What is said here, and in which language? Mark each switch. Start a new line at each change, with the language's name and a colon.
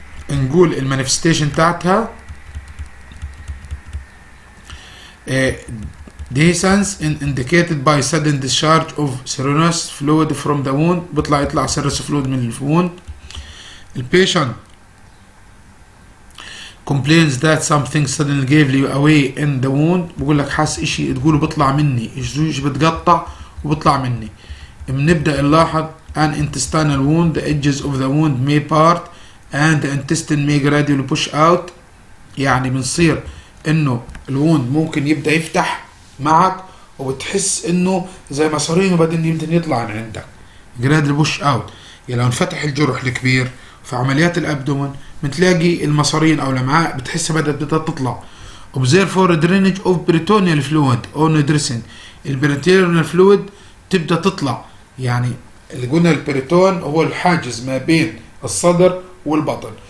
Arabic: نقول المانيفستيشن تاعتها
English: dehiscence indicated by sudden discharge of serous fluid from the wound،
Arabic: يطلع
English: serous fluid
Arabic: من الووند. البيشنت
English: complains that something suddenly gave away in the wound،
Arabic: بقول لك حاس اشي تقوله بيطلع مني، ايش بتقطع وبيطلع مني. بنبدأ نلاحظ
English: an intestinal wound the edges of the wound may part and the intestine may gradually push out،
Arabic: يعني بنصير انه الووند ممكن يبدأ يفتح معك وبتحس انه زي مصارين وبعدين يمكن يطلع من عندك
English: gradually push out.
Arabic: يعني لو انفتح الجرح الكبير في عمليات الابدومن بتلاقي المصارين او الامعاء بتحسها بدأت تطلع.
English: observe for drainage of peritoneal fluid on dressing،
Arabic: البريتونيال فلويد تبدأ تطلع، يعني اللي قلنا البريتون هو الحاجز ما بين الصدر والبطن.